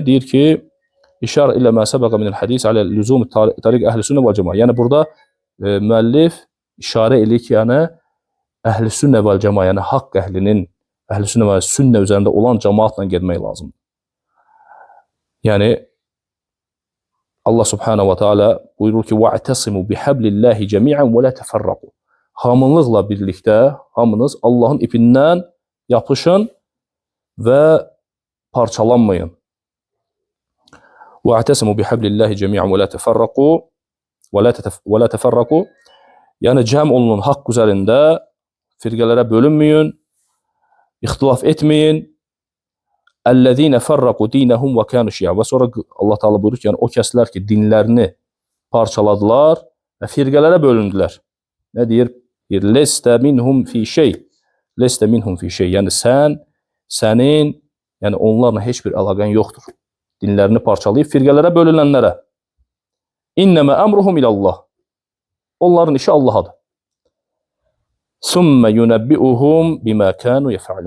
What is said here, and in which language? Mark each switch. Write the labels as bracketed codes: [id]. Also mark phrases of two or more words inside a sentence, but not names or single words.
[az] Deyir ki, [ar] إشارة إلى ما سبق من الحديث على لزوم طريق أهل السنة والجماعة. [az] Yəni, burada müəllif işarə edir ki, yəni, əhl-i sünnə və cəma, yəni haqq əhlinin, əhl-i sünnə və sünnə üzərində olan cəmaatla gedmək lazımdır. Yəni, [ar] الله سبحانه وتعالى [az] buyurur ki, [ar] وَاَعْتَصِمُوا بِحَبْلِ اللّٰهِ جَمِيعًا وَلَا تَفَرَّقُوا. [az] Hamınlıqla birlikdə, hamınız Allahın ipindən yapışın və parçalanmayın. [ar] وَاَعْتَصِمُوا بِحَبْلِ اللّٰهِ جَمِيعًا وَلَا تَفَرَّقُوا. [az] Yəni, cəm olunun haqq üzərində, firqələrə bölünməyin, ixtilaf etməyin. [ar] الذين فرقوا دينهم وكانوا شيعا. [az] Və sonra Allah Teala buyurur ki, yəni, o kəslər ki, dinlərini parçaladılar və firqələrə bölündülər. Nə deyir? [ar] لست منهم في شيء. لست منهم في شيء. [az] Yəni, sənin, yəni onlarla heç bir əlaqən yoxdur. Dinlərini parçalayıb firqələrə bölünənlərə. [ar] إنما أمرهم إلى الله. [az] Onların işi Allahadır. [ar] ثم ينبئهم بما كانوا يفعلون.